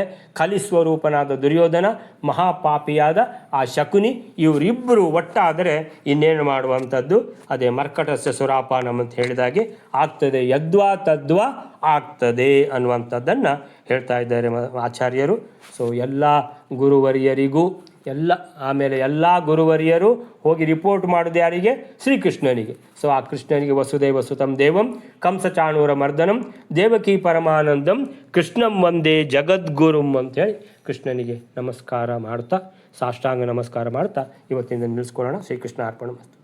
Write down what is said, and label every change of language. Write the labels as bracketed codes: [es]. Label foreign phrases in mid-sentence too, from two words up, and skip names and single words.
[kn] ಕಲಿಸ್ವರೂಪನಾದ ದುರ್ಯೋಧನ, ಮಹಾಪಾಪಿಯಾದ ಆ ಶಕುನಿ, ಇವರಿಬ್ಬರು ಒಟ್ಟಾದರೆ ಇನ್ನೇನು ಮಾಡುವಂಥದ್ದು, ಅದೇ [sa] ಮರ್ಕಟಸ್ಯ ಸುರಾಪಾನಂ [kn] ಅಂತ ಹೇಳಿದಾಗೆ ಆಗ್ತದೆ, [sa] ಯದ್ವಾ ತದ್ವಾ [kn] ಆಗ್ತದೆ ಅನ್ನುವಂಥದ್ದನ್ನು ಹೇಳ್ತಾ ಇದ್ದಾರೆ ಆಚಾರ್ಯರು. ಸೊ ಎಲ್ಲ ಗುರುವರಿಯರಿಗೂ ಆಮೇಲೆ ಎಲ್ಲ ಗುರುವರಿಯರು ಹೋಗಿ ರಿಪೋರ್ಟ್ ಮಾಡೋದು ಯಾರಿಗೆ, ಶ್ರೀಕೃಷ್ಣನಿಗೆ. ಸೊ ಆ ಕೃಷ್ಣನಿಗೆ [sa] ವಸುದೇವ ಸುತಂ ದೇವಂ ಕಂಸಚಾಣೂರ ಮರ್ದನಂ ದೇವಕಿ ಪರಮಾನಂದಂ ಕೃಷ್ಣಂ ವಂದೇ ಜಗದ್ಗುರುಂ [kn] ಅಂಥೇಳಿ ಕೃಷ್ಣನಿಗೆ ನಮಸ್ಕಾರ ಮಾಡ್ತಾ, ಸಾಷ್ಟಾಂಗ ನಮಸ್ಕಾರ ಮಾಡ್ತಾ ಇವತ್ತಿಂದ ನಿಲ್ಲಿಸ್ಕೊಳ್ಳೋಣ. [sa] ಶ್ರೀಕೃಷ್ಣ ಅರ್ಪಣ ಮಸ್ತು.